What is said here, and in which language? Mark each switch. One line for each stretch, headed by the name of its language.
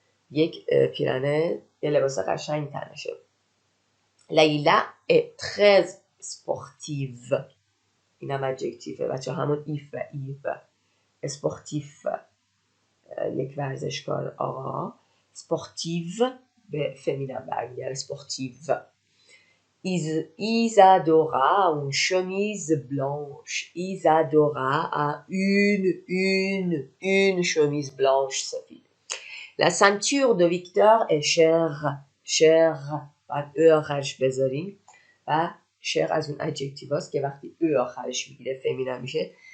Persian: یک پیرنه یه لباس قشنگ تنشه.
French: لیلا est très sportive.
Persian: اینم ادجکتیفه بچه، همون ایف اسپورتیف یک ورزشکار آقا. سپورتیو به فمینن برمیگره، سپورتیو.
French: Isadora a une chemise blanche. Isadora a une chemise blanche سفید. La ceinture de Victor est chère.
Persian: بعد او آخرش بذاریم و شر از اون ادجکتیو هاست که وقتی او آخرش میگیره فمینن میشه.